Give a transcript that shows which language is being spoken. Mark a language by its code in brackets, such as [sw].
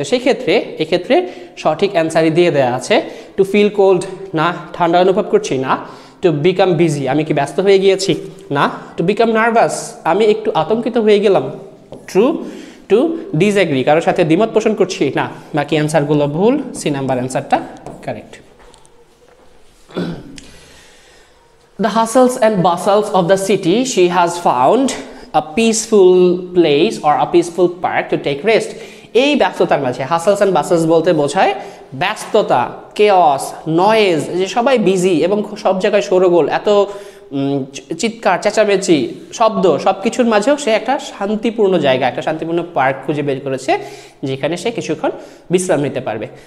[bn] তো সেই ক্ষেত্রে এক্ষেত্রে সঠিক অ্যান্সারই দিয়ে দেওয়া আছে। টু ফিল কোল্ড, না। ঠান্ডা অনুভব করছি, না। টু বিকাম বিজি, আমি কি ব্যস্ত হয়ে গিয়েছি, না। টু বিকাম নার্ভাস, আমি একটু আতঙ্কিত হয়ে গেলাম, ট্রু। টু ডিসএগ্রি, কারোর সাথে দ্বিমত পোষণ করছি, না। বাকি অ্যান্সারগুলো ভুল, সি নাম্বার অ্যান্সারটা correct. [en] The hustles and bustles of the city, she has found a peaceful place or a peaceful park to take rest. [bn] এই ব্যস্ততার মাঝে, হাসলস অ্যান্ড বাসলস বলতে বোঝায় ব্যস্ততা, কেওস, নয়েজ, যে সবাই বিজি এবং সব জায়গায় শোরগোল, এত চিৎকার চেঁচামেচি শব্দ, সব কিছুর মাঝেও সে একটা শান্তিপূর্ণ জায়গা, একটা শান্তিপূর্ণ পার্ক খুঁজে বের করেছে যেখানে সে কিছুক্ষণ বিশ্রাম নিতে পারবে।